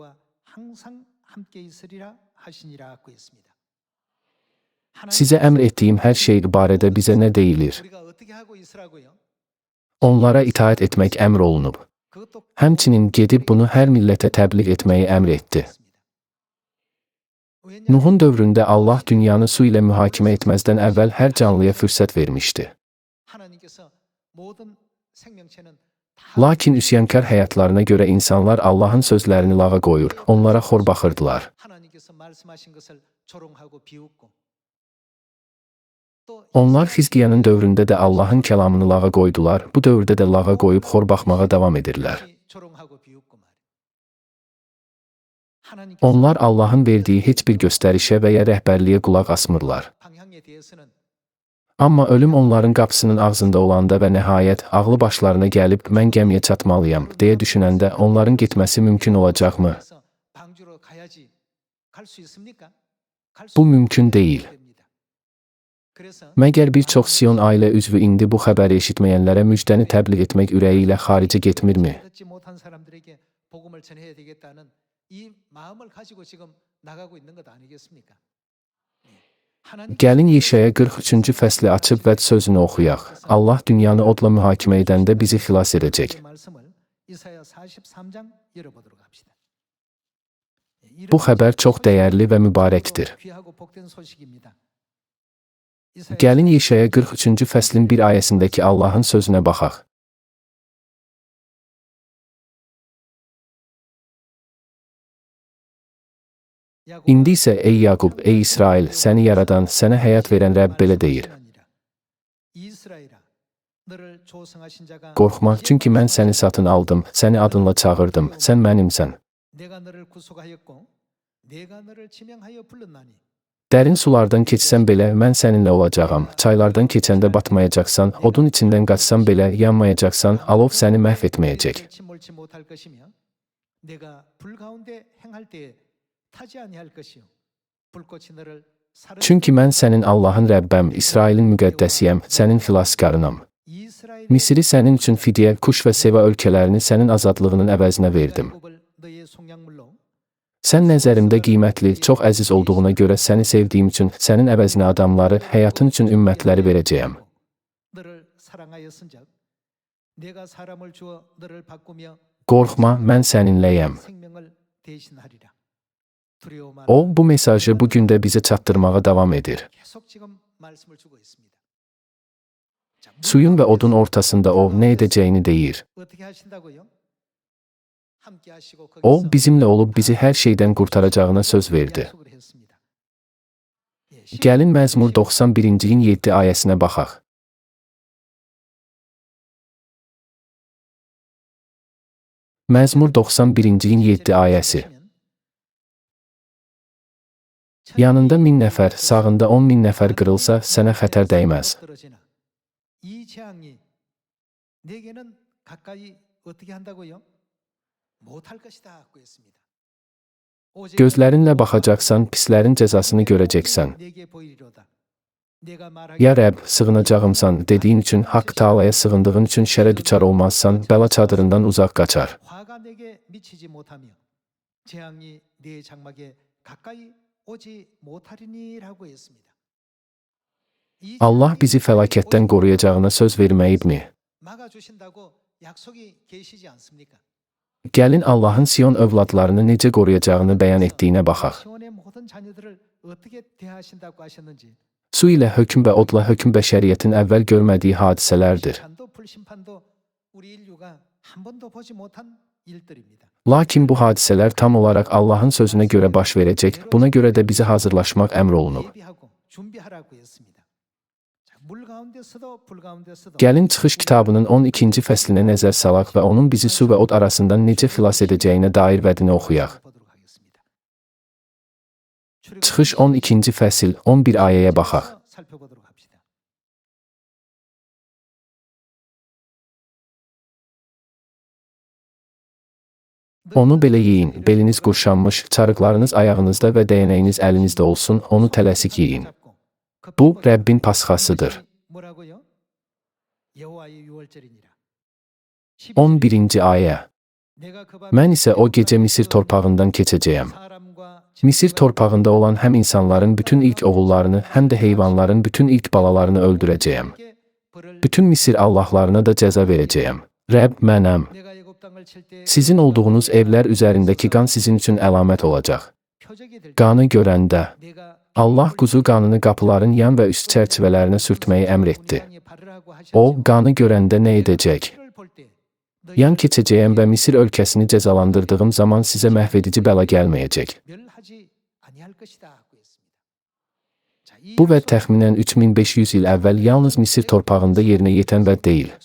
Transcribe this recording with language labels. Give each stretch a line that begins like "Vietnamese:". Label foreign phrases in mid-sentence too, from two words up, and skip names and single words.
Azerbaijani: Sizə əmr etdiyim hər şey barədə bizə nə deyilir? Onlara itaat etmək əmr olunub. Həmçinin gedib bunu hər millətə təbliğ etməyi əmr etdi. Nuhun dövründə Allah dünyanı su ilə mühakimə etməzdən əvvəl hər canlıya fürsət vermişdi.
Korean: 하나님께서 모든 생명체는
Azerbaijani: Lakin üsyankar həyatlarına görə insanlar Allahın sözlərini lağa qoyur, onlara xor baxırdılar.
Korean: 하나님께서 말씀하신 것을 조롱하고 비웃고 또
Azerbaijani: Onlar Xizqiyanın dövründə də Allahın kəlamını lağa qoydular, bu dövrdə də lağa qoyub xor baxmağa davam edirlər.
Korean: 조롱하고 비웃고 말이에요. 하나님께서
Azerbaijani: Onlar Allahın verdiyi heç bir göstərişə və ya rəhbərliyə qulaq asmırlar.
Korean: 방향에 대해서는
Azerbaijani: Amma ölüm onların qapısının ağzında olanda və nəhayət ağlı başlarına gəlib mən gəmiyə çatmalıyam deyə düşünəndə onların getməsi mümkün olacaqmı?
Korean: 그래서 방주로 가야지 갈 수 있습니까? 갈 수
Azerbaijani: Bu mümkün deyil.
Korean: 됩니다. 그래서
Azerbaijani: Məgər bir çox Sion ailə üzvü indi bu xəbəri eşitməyənlərə müjdəni təbliğ etmək ürəyi ilə xaricə getmirmi?
Korean: 듣지 못한 사람들에게 복음을 전해야 되겠다는 이 마음을 가지고 지금 나가고 있는 것 아니겠습니까? 하나님
Azerbaijani: Gəlin Yeşaya 43-cü fəsli açıb və sözünü oxuyaq. Allah dünyanı odla mühakimə edəndə bizi xilas edəcək.
Korean: 말씀을 이사야 43장 열어보도록 합시다.
Azerbaijani: Bu xəbər çox dəyərli və mübarəkdir.
Korean: 귀하고 복된 소식입니다.
Azerbaijani: Gəlin Yeşaya 43-cü fəslin bir ayəsindəki Allahın sözünə baxaq. İndi isə ey Yaqub, ey İsrail, səni yaradan, sənə həyat verən Rəbb belə deyir. Qorxma, çünki mən səni satın aldım, səni adınla çağırdım, sən mənimsən.
Korean: 내가 너를 구속하였고 내가 너를 지명하여 불렀나니
Azerbaijani: Dərin sulardan keçsən belə mən səninlə olacağam. Çaylardan keçəndə batmayacaqsan, odun içindən qaçsan belə yanmayacaqsan, alov səni məhv etməyəcək.
Korean: 침몰치 못할 것이며 내가 불 가운데 행할 때에 타지 아니할 것이요 불꽃이 너를 사르
Azerbaijani: Çünki mən sənin Allahın Rəbbəm, İsrailin müqəddəsiyəm, sənin xilaskarınam.
Korean: 이스라엘의
Azerbaijani: Misri sənin üçün fidyə, Kuş və Seva ölkələrini sənin azadlığının əvəzinə verdim.
Korean: 야곱을 너의 속량물로
Azerbaijani: Sən nəzərimdə qiymətli, çox əziz olduğuna görə səni sevdiyim üçün sənin əvəzinə adamları, həyatın üçün ümmətləri verəcəyəm.
Korean: 너를 사랑하였은즉 내가 사람을 주어 너를 바꾸며
Azerbaijani: Qorxma, mən səninləyəm.
Korean: 생명을 대신하리라. 두려워 마라.
Azerbaijani: O, bu mesajı bu gün də bizə çatdırmağa davam edir.
Korean: 계속 지금 말씀을 주고 있습니다. 자,
Azerbaijani: Suyun və odun ortasında o nə edəcəyini deyir.
Korean: 어떻게 하신다고요? 함께 하시고
Azerbaijani: O,
Korean: 거기서
Azerbaijani: bizimlə olub bizi hər şeydən qurtaracağına söz verdi.
Korean: 약속을 했습니다. 예,
Azerbaijani: Gəlin Məzmur 91-in 7 ayəsinə baxaq. Məzmur 91-in 7 ayəsi. Yanında 1000 nəfər, sağında 10.000 nəfər qırılsa, sənə xətər dəyməz.
Korean: 이 재앙이 내게는 가까이 어떻게 한다고요? 못할 것이다 하고 했습니다. 오직
Azerbaijani: Gözlərinlə baxacaqsan, pislərin cəzasını görəcəksən.
Korean: 내게 보이리로다. 내가 말하기를
Azerbaijani: Ya Rəbb, sığınacağımsan dediyin üçün, haqq Taalaya sığındığın üçün şərə düçar olmazsan, bəla çadırından uzaq qaçar.
Korean: 화가 내게 미치지 못하며 재앙이 내 장막에 가까이 오지 못하리니라고 했습니다. 이
Azerbaijani: Allah bizi fəlakətdən qoruyacağına söz verməyibmi?
Korean: 막아 주신다고 약속이 계시지 않습니까?
Azerbaijani: Gəlin Allahın Sion övladlarını necə qoruyacağını bəyan etdiyinə baxaq.
Korean: 시온의 모든 자녀들을 어떻게 대하신다고 하셨는지
Azerbaijani: Su ilə hökm və odla hökm bəşəriyyətin əvvəl görmədiyi hadisələrdir.
Korean: 심판도 불심판도 우리 인류가 한 번도 보지 못한 일들입니다.
Azerbaijani: Lakin bu hadisələr tam olaraq Allahın sözünə görə baş verəcək, buna görə də bizə hazırlaşmaq əmr olunub.
Korean: 예비하고 준비하라고 했습니다. 자, 물 가운데서도 불 가운데서도
Azerbaijani: Gəlin Çıxış kitabının 12-ci fəslinə nəzər salaq və onun bizi su və od arasından necə xilas edəcəyinə dair vədini oxuyaq.
Korean: 보도록 하겠습니다.
Azerbaijani: Çıxış 12-ci fəsil 11 ayəyə baxaq.
Korean: 살펴보도록 합시다.
Azerbaijani: Onu belə yeyin, beliniz qurşanmış, çarıqlarınız ayağınızda və dəyənəyiniz əlinizdə olsun, onu tələsik yeyin. Bu, Rəbbin pasxasıdır.
Korean: 뭐라고요? 여호와의 유월절이니라.
Azerbaijani: 11-ci ayə.
Korean: 내가 그 밤에
Azerbaijani: Mən isə o gecə Misir torpağından keçəcəyəm.
Korean: 사람과
Azerbaijani: Misir torpağında olan həm insanların bütün ilk oğullarını, həm də heyvanların bütün ilk balalarını öldürəcəyəm.
Korean: 함께 벌을
Azerbaijani: Bütün Misir allahlarına da cəza verəcəyəm. Rəbb mənəm.
Korean: 내가 애굽 땅을 칠 때
Azerbaijani: Sizin olduğunuz evlər üzərindəki qan sizin üçün əlamət olacaq.
Korean: 표적이 될 때
Azerbaijani: Qanı görəndə,
Korean: 내가
Azerbaijani: Allah quzu qanını qapıların yan və üst çərçivələrinə sürtməyi əmr etdi. O, qanı görəndə nə edəcək? Yan keçəcəyəm və Misir ölkəsini cəzalandırdığım zaman sizə məhvedici bəla gəlməyəcək. Bu vəd təxminən 3500 il əvvəl yalnız Misir torpağında yerinə yetən vəd deyil.